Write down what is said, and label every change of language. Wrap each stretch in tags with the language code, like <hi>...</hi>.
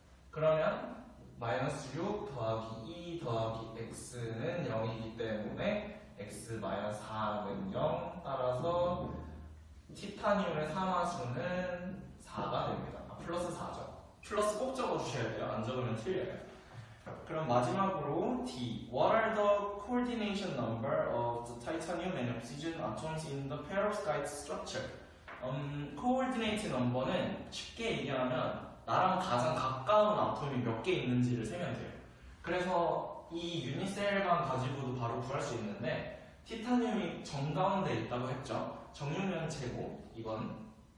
<ko>그러면 마이너스 6 더하기 2 더하기 X는 0이기 때문에 X 마이너스 4는 0 따라서 티타늄의 산화수는 4가 됩니다. 플러스 4죠. 플러스 꼭 적어주셔야 돼요. 안 적으면 틀려요. 그럼 마지막으로 D.</ko> <en>What are the coordination number of the titanium and oxygen atoms in the perovskite structure?</en> <ko>coordinate number는 쉽게 얘기하면 나랑 가장 가까운 아톰이 몇 개 있는지를 세면 돼요. 그래서 이 유니셀만 가지고도 바로 구할 수 있는데 티타늄이 정가운데 있다고 했죠. 정육면체고 이건</ko>